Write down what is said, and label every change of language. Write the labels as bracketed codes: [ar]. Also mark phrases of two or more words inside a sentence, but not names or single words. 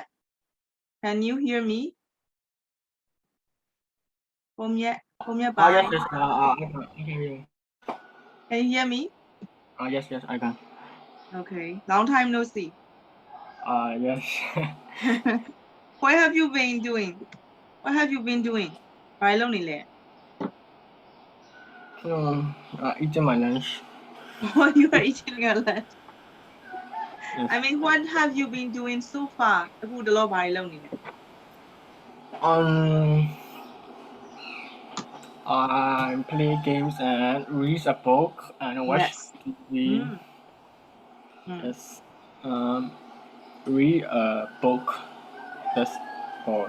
[en] Can you hear me? Home yet? Home yet? Bye. Yes, I can hear you. Can you hear me? Yes, I can. Okay. Long time no see. Yes. What have you been doing? What have you been doing? [my] ဘာလုပ်နေလဲ [en] Eating my lunch. What you are eating a lunch? Yes. I mean, what have you been doing so far? [my] အခုတလောဘာတွေလုပ်နေလဲ [en] I play games and read a book and watch Yes. TV. Yes. Read a book. That's all.